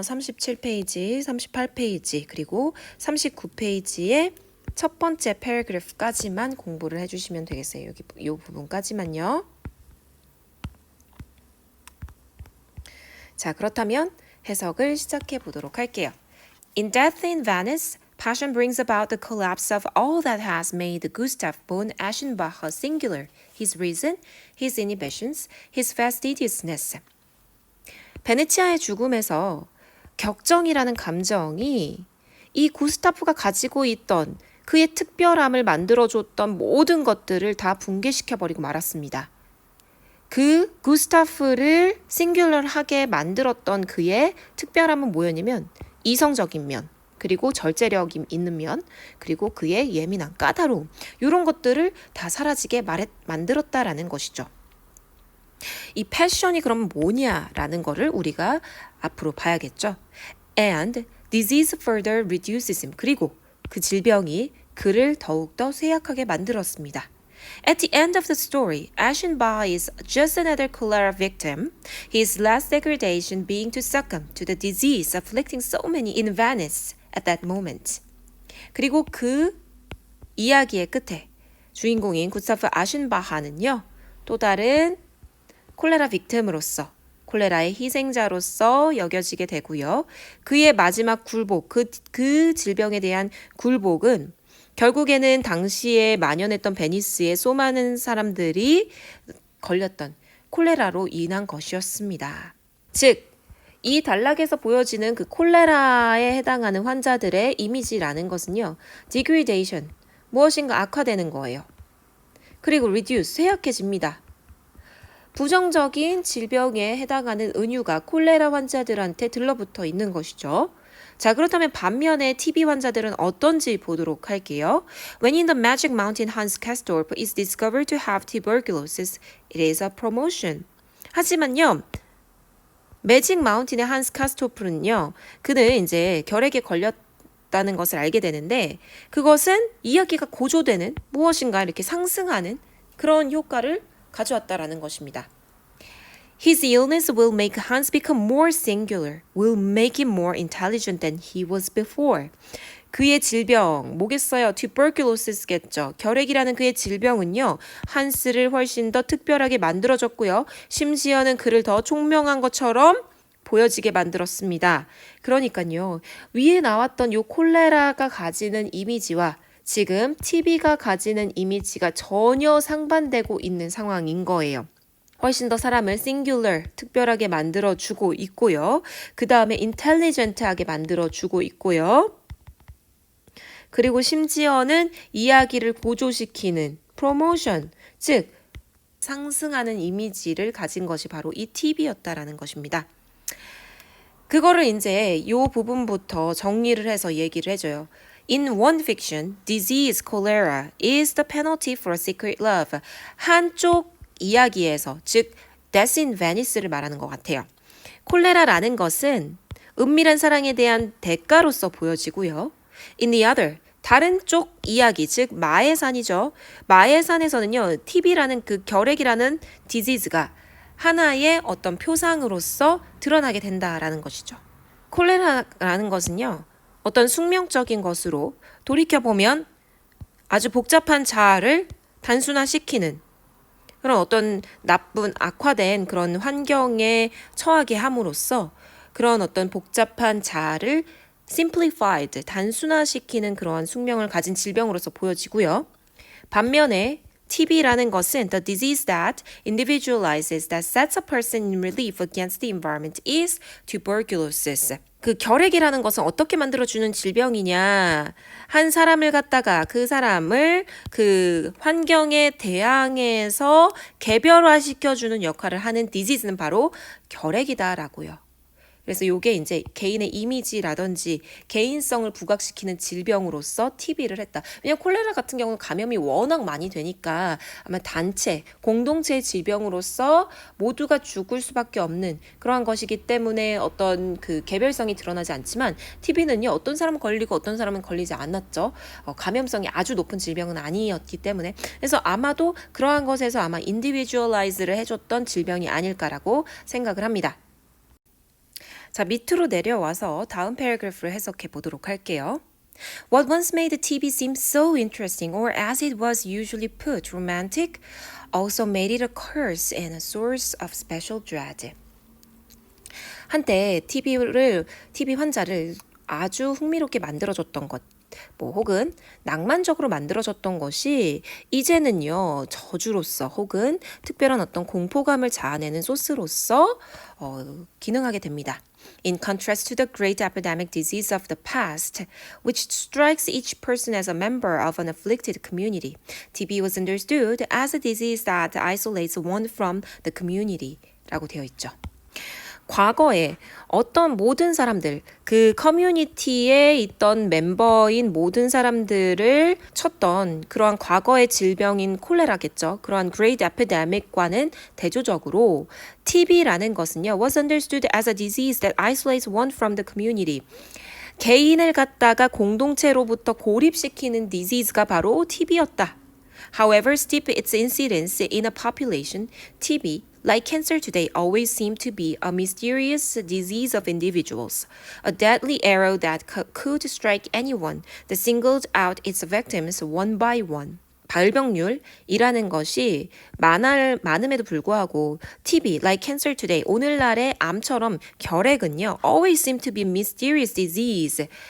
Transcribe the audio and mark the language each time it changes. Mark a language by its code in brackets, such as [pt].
[ko] 37페이지, 38페이지, 그리고 39페이지의 첫 번째 패러그래프까지만 공부를 해주시면 되겠어요. 여기 이 부분까지만요. 자, 그렇다면 해석을 시작해 보도록 할게요. [en] In Death in Venice, passion brings about the collapse of all that has made Gustav von Eschenbach singular, his reason, his inhibitions, his fastidiousness. [ko] 베네치아의 죽음에서 격정이라는 감정이 이 구스타프가 가지고 있던 그의 특별함을 만들어줬던 모든 것들을 다 붕괴시켜버리고 말았습니다. 그 구스타프를 싱귤러하게 만들었던 그의 특별함은 뭐였냐면 이성적인 면, 그리고 절제력이 있는 면, 그리고 그의 예민한 까다로움, 이런 것들을 다 사라지게 만들었다라는 것이죠. 이 패션이 그럼 뭐냐라는 거를 우리가 앞으로 봐야겠죠. [en] And disease further reduces him. [ko] 그리고 그 질병이 그를 더욱더 쇠약하게 만들었습니다. [en] At the end of the story, Eschenbach is just another cholera victim, his last degradation being to succumb to the disease afflicting so many in Venice at that moment. [ko] 그리고 그 이야기의 끝에 주인공인 구스타프 아셴바하는요, 또 다른 콜레라 빅템으로서 콜레라의 희생자로서 여겨지게 되고요. 그의 마지막 굴복, 그 질병에 대한 굴복은 결국에는 당시에 만연했던 베니스의 수많은 사람들이 걸렸던 콜레라로 인한 것이었습니다. 즉, 이 단락에서 보여지는 그 콜레라에 해당하는 환자들의 이미지라는 것은요. degradation, 무엇인가 악화되는 거예요. 그리고 reduce, 쇠약해집니다. 부정적인 질병에 해당하는 은유가 콜레라 환자들한테 들러붙어 있는 것이죠. 자, 그렇다면 반면에 TB 환자들은 어떤지 보도록 할게요. [en] When in the Magic Mountain, Hans Castorp is discovered to have tuberculosis, it is a promotion. [ko] 하지만요, 매직 마운틴의 한스 카스토프는요, 그는 이제 결핵에 걸렸다는 것을 알게 되는데, 그것은 이야기가 고조되는 무엇인가 이렇게 상승하는 그런 효과를 가져왔다라는 것입니다. [en] His illness will make Hans become more singular, will make him more intelligent than he was before. [ko] 그의 질병, 뭐겠어요? tuberculosis겠죠. 결핵이라는 그의 질병은요, 한스를 훨씬 더 특별하게 만들어졌고요. 심지어는 그를 더 총명한 것처럼 보여지게 만들었습니다. 그러니까요, 위에 나왔던 요 콜레라가 가지는 이미지와 지금 TB가 가지는 이미지가 전혀 상반되고 있는 상황인 거예요. 훨씬 더 사람을 singular, 특별하게 만들어주고 있고요. 그 다음에 intelligent하게 만들어주고 있고요. 그리고 심지어는 이야기를 고조시키는 promotion, 즉 상승하는 이미지를 가진 것이 바로 이 TB였다라는 것입니다. 그거를 이제 이 부분부터 정리를 해서 얘기를 해줘요. [en] In one fiction, disease cholera is the penalty for secret love. [ko] 한쪽 이야기에서, 즉 Death in Venice를 말하는 것 같아요. 콜레라라는 것은 은밀한 사랑에 대한 대가로서 보여지고요. [en] In the other, [ko] 다른 쪽 이야기, 즉 마에산이죠. 마에산에서는요, TB라는 그 결핵이라는 디지즈가 하나의 어떤 표상으로서 드러나게 된다라는 것이죠. 콜레라라는 것은요, 어떤 숙명적인 것으로 돌이켜보면 아주 복잡한 자아를 단순화시키는 그런 어떤 나쁜 악화된 그런 환경에 처하게 함으로써 그런 어떤 복잡한 자아를 simplified, 단순화시키는 그러한 숙명을 가진 질병으로서 보여지고요. 반면에 TB라는 것은 [en] the disease that individualizes, that sets a person in relief against the environment is tuberculosis. [ko] 그 결핵이라는 것은 어떻게 만들어주는 질병이냐. 한 사람을 갖다가 그 사람을 그 환경에 대항해서 개별화시켜주는 역할을 하는 디지즈는 바로 결핵이다라고요. 그래서 요게 이제 개인의 이미지라든지 개인성을 부각시키는 질병으로서 TB를 했다. 왜냐면 콜레라 같은 경우는 감염이 워낙 많이 되니까 아마 단체, 공동체의 질병으로서 모두가 죽을 수밖에 없는 그러한 것이기 때문에 어떤 그 개별성이 드러나지 않지만 TB는요, 어떤 사람은 걸리고 어떤 사람은 걸리지 않았죠. 감염성이 아주 높은 질병은 아니었기 때문에. 그래서 아마도 그러한 것에서 아마 인디비주얼라이즈를 해줬던 질병이 아닐까라고 생각을 합니다. 자, 밑으로 내려와서 다음 패러그래프를 해석해 보도록 할게요. [en] What once made the TB seem so interesting, or as it was usually put, romantic, also made it a curse and a source of special dread. [ko] 한때 TB 환자를 아주 흥미롭게 만들어줬던 것, 혹은 낭만적으로 만들어졌던 것이 이제는요, 저주로서 혹은 특별한 어떤 공포감을 자아내는 소스로서 기능하게 됩니다. [en] In contrast to the great epidemic disease of the past, which strikes each person as a member of an afflicted community, TB was understood as a disease that isolates one from the community [ko] 라고 되어 있죠. 과거에 어떤 모든 사람들, 그 커뮤니티에 있던 멤버인 모든 사람들을 쳤던 그러한 과거의 질병인 콜레라겠죠. 그러한 Great Epidemic과는 대조적으로 TB라는 것은요, [en] was understood as a disease that isolates one from the community. [ko] 개인을 갖다가 공동체로부터 고립시키는 disease가 바로 TB였다. [en] However steep its incidence in a population, TB, like cancer today, always seemed to be a mysterious disease of individuals, a deadly arrow that could strike anyone that singled out its victims one by one. [ko] 발병률이라는 것이 많음에도 불구하고 TB, [en] like cancer today, [ko] 오늘날의 암처럼 결핵은요, [en] always seemed to be mysterious disease.